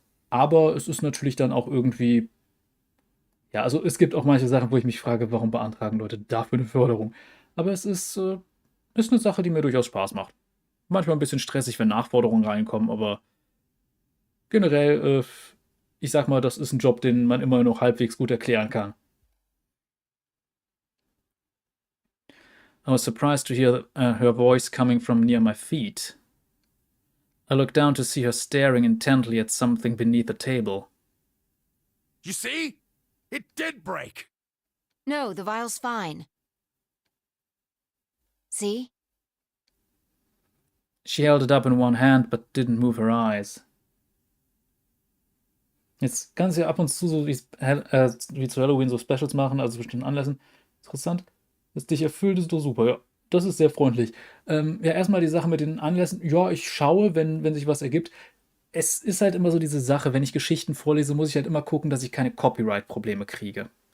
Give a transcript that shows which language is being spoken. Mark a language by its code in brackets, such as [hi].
[de] Aber es ist natürlich dann auch irgendwie, ja, also es gibt auch manche Sachen, wo ich mich frage, warum beantragen Leute dafür eine Förderung? Aber ist eine Sache, die mir durchaus Spaß macht. Manchmal ein bisschen stressig, wenn Nachforderungen reinkommen, aber generell, ich sag mal, das ist ein Job, den man immer noch halbwegs gut erklären kann. [en] I was surprised to hear her voice coming from near my feet. I looked down to see her staring intently at something beneath the table. You see? It did break! No, the vial's fine. See? She held it up in one hand, but didn't move her eyes. [de] Jetzt kann sie ab und zu so wie zu Halloween so Specials machen, also zu bestimmten Anlässen. Interessant. Das dich erfüllt, ist doch super, ja. Das ist sehr freundlich. Ja, erstmal die Sache mit den Anlässen. Ja, ich schaue, wenn sich was ergibt. Es ist halt immer so diese Sache, wenn ich Geschichten vorlese, muss ich halt immer gucken, dass ich keine Copyright-Probleme kriege.